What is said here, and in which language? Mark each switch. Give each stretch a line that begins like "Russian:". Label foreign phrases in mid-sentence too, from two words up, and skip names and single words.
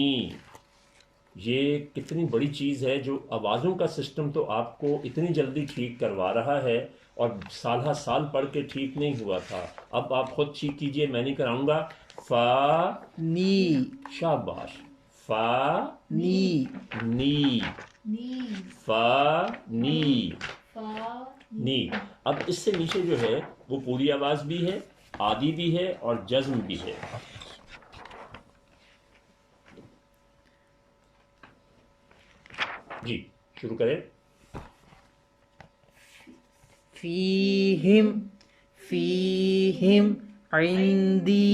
Urdu: یہ کتنی بڑی چیز ہے جو آوازوں کا سسٹم تو آپ کو اتنی جلدی ٹھیک کروا رہا ہے اور سالہ سال پڑھ کے ٹھیک نہیں ہوا تھا. اب آپ خود ٹھیک کیجئے، میں نہیں کراؤں گا.
Arabic: فا نی.
Urdu: شاباش.
Arabic: فا نی. نی. نی. فا نی. فا نی.
Urdu: اب اس سے نیچے جو ہے وہ پوری آواز بھی ہے، آدھی بھی ہے اور جزم بھی ہے. جی شروع کریں.
Arabic: فیہم فیہم عندی.